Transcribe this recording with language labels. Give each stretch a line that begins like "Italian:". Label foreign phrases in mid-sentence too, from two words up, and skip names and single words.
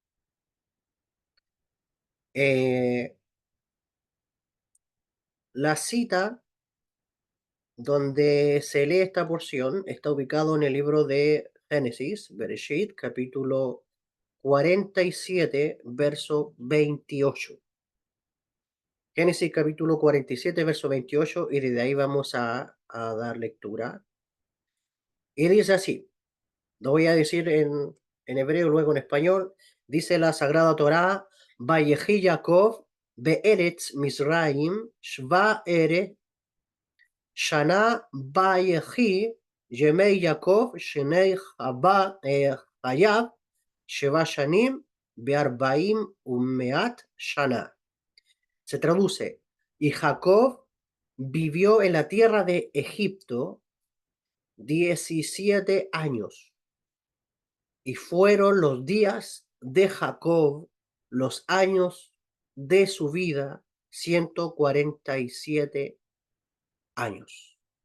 Spanish: Eh, la cita donde se lee esta porción está ubicado en el libro de Génesis, Bereshit, capítulo 47, verso 28. Génesis capítulo 47, verso 28, y desde ahí vamos a dar lectura. Y dice así, lo voy a decir en hebreo, luego en español. Dice la Sagrada Torá:
Hebrew: ויחי יעקב בארץ מצרים שבע עשרה שנה ויהי ימי יעקב שני חייו שבע שנים וארבעים ומאת שנה.
Spanish: Se traduce: y Jacob vivió en la tierra de Egipto 17 años, y fueron los días de Jacob, los años de su vida, 147 años.